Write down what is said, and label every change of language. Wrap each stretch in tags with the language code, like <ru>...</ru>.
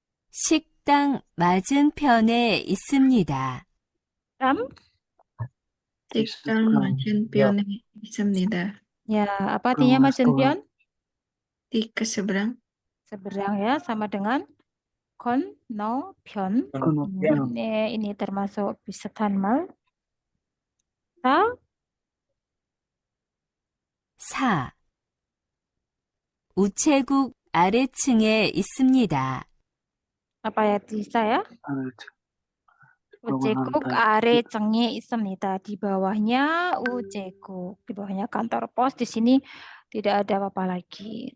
<ko>식당 맞은편에 있습니다. 3. 식당 맞은편에 있습니다.</ko> <id>Ya, apa artinya 맞은편? Di keseberang. Seberang ya, sama dengan 건너편. Ini termasuk</id> <ko>비슷한 말. 4. 4. 우체국 아래층에 있습니다.</ko> <id>Apa ya saya?</id> <ko>우체국 아래층에 있습니다.</ko> <id>Di bawahnya 우체국, di bawahnya kantor pos. Di sini tidak ada apa-apa lagi.</id>